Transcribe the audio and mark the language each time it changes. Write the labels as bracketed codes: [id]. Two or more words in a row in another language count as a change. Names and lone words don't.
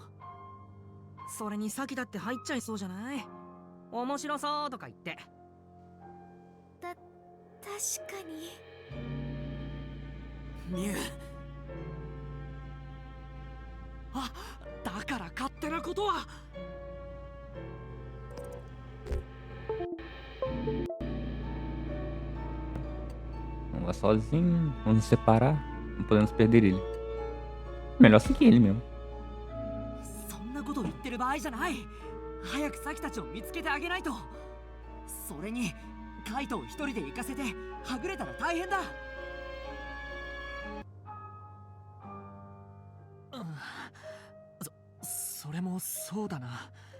[ja] それに先だって入っちゃいそうじゃない？面白そうとか言って。確かに。ミュウ。あ、だから勝手なことは。 [pt] Vamos lá sozinho, vamos nos separar, não podemos perder ele. Melhor seguir ele mesmo. [ja] そんなこと言ってる場合じゃない。早くサキたちを見つけてあげないと。それにカイトを一人で行かせてはぐれたら大変だ。それもそうだな。